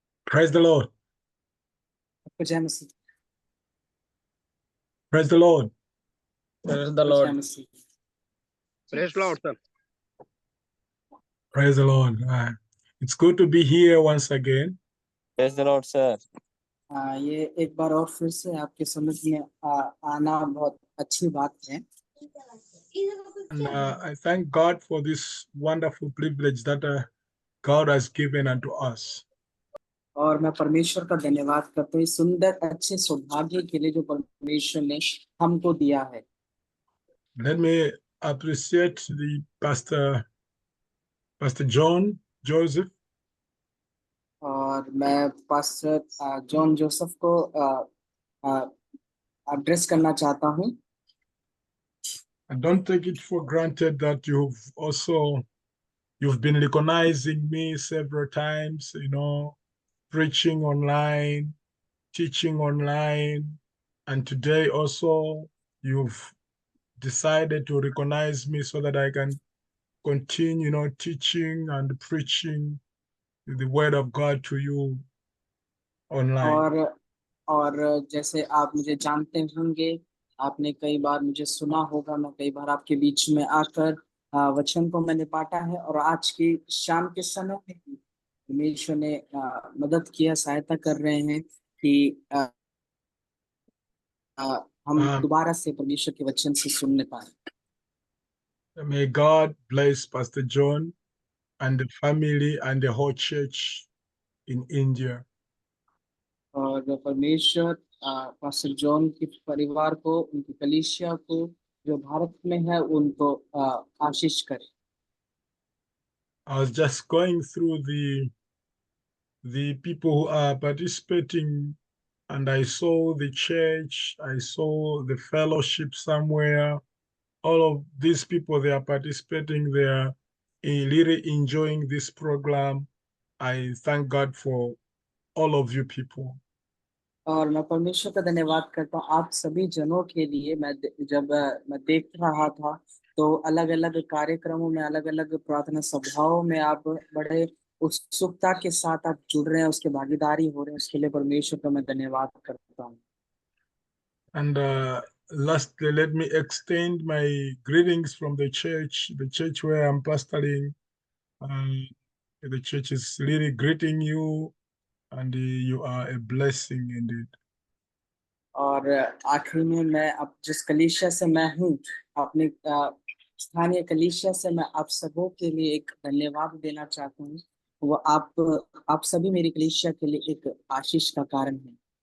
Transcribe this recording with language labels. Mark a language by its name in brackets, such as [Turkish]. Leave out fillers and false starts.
[English] Praise the Lord. Praise the Lord. Praise the Lord. Praise Lord, sir. Praise the Lord. It's good to be here once again. Praise the Lord, sir. [Hindi] ये एक बार और फिर से आपके समझ में आना बहुत अच्छी बात है। [English] And I thank God for this wonderful privilege that God has given unto us. [Hindi] और मैं परमेश्वर का धन्यवाद करता हूँ इस सुंदर अच्छे सौभाग्य के लिए जो परमेश्वर ने हमको दिया है। [English] Let me appreciate the Pastor John Joseph. [Hindi] और मैं पास्टर जॉन जोसेफ को एड्रेस करना चाहता हूँ। [English] I don't take it for granted that you've been recognizing me several times, preaching online, teaching online, and today also you've decided to recognize me so that I can continue, teaching and preaching the word of God to you online. [Hindi] और जैसे आप मुझे जानते होंगे, आपने कई बार मुझे सुना होगा, मैं कई बार आपके बीच में आकर वचन को मैंने बांटा है और आज की शाम के समय में परमेश्वर ने मदद किया, सहायता कर रहे हैं कि हम दोबारा से परमेश्वर के वचन से सुनने पाए। [English] May God bless Pastor John and the family and the whole church in India. [Hindi] और परमेश्वर पास्टर जॉन के परिवार को, उनकी कलीसिया को जो भारत में है, उनको आशीष करे। [English] I was just going through the people who are participating, and I saw the church, I saw the fellowship somewhere. All of these people, they are participating, they are really enjoying this program. I thank God for all of you people. [Hindi] और मैं परमेश्वर का धन्यवाद करता हूँ आप सभी जनों के लिए। जब मैं देख रहा था तो अलग अलग कार्यक्रमों में, अलग अलग प्रार्थना सभाओं में आप बड़े उत्सुकता के साथ आप जुड़ रहे हैं, उसके भागीदारी हो रहे हैं, उसके लिए परमेश्वर का मैं धन्यवाद करता हूँ। [English] And lastly, let me extend my greetings from the church where I'm pastoring. The church is really greeting you, and you are a blessing indeed. [Hindi] और आखिरी में मैं अब जिस कलीसिया से मैं हूँ, अपने स्थानीय कलीसिया से मैं आप सबों के लिए एक धन्यवाद देना चाहता हूँ। वो आप सभी मेरी कलीसिया के लिए एक आशीष का कारण है।